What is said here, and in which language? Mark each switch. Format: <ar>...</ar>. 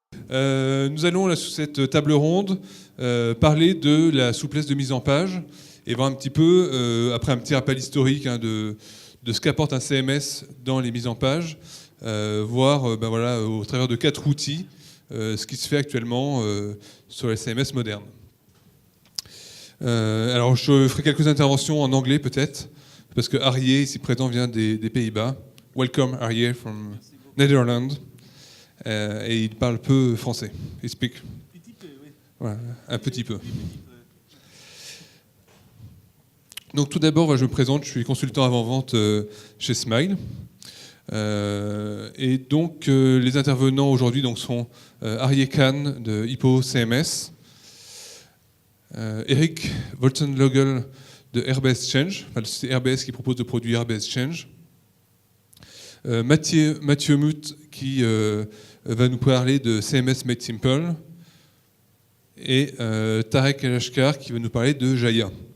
<fr>Nous allons, là, sous cette table ronde, parler de la souplesse de mise en page et voir un petit peu, après un petit rappel historique de ce qu'apporte un CMS dans les mises en page, voir au travers de 4 outils ce qui se fait actuellement sur les CMS modernes. Alors je ferai quelques interventions en anglais peut-être, parce que Arié, ici présent, vient des Pays-Bas.</fr> <en>Welcome Arié from Netherlands.</en> <fr>Et il parle peu français. Il speak. Petit peu, oui. Voilà, un petit peu. Donc tout d'abord, je me présente, je suis consultant avant-vente chez Smile. Et donc les intervenants aujourd'hui sont Arié Kahn de Hippo CMS, Eric Woltenlogel de RBS Change, c'est RBS qui propose de produits RBS Change, Mathieu Muth qui va nous parler de CMS Made Simple, et Tarek El-Ashkar qui va nous parler de Jaya.</fr>